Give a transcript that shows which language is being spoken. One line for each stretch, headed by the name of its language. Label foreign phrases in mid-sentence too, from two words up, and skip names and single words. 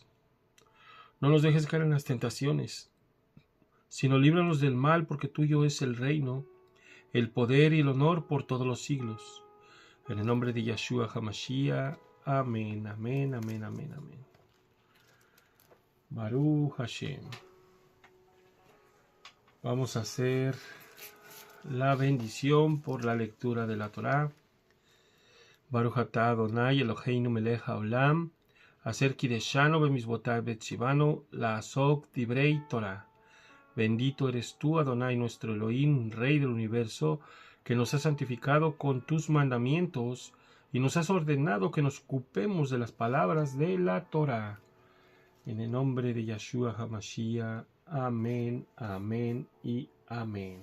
Spanish: No nos dejes caer en las tentaciones, sino líbranos del mal, porque tuyo es el reino, el poder y el honor por todos los siglos. En el nombre de Yahshua HaMashiach. Amén, amén, amén, amén, amén.
Hebrew: ברוך השם.
Spanish: Vamos a hacer la bendición por la lectura de la Torá.
Hebrew: ברוך אתה אדוני אלוהינו מלך העולם, אשר קדשנו במצוותיו וציוונו לעסוק בדברי תורה.
Spanish: Bendito eres tú, Adonai, nuestro Elohim, Rey del universo, que nos has santificado con tus mandamientos y nos has ordenado que nos ocupemos de las palabras de la Torah. En el nombre de Yahshua HaMashiach. Amén, amén y amén.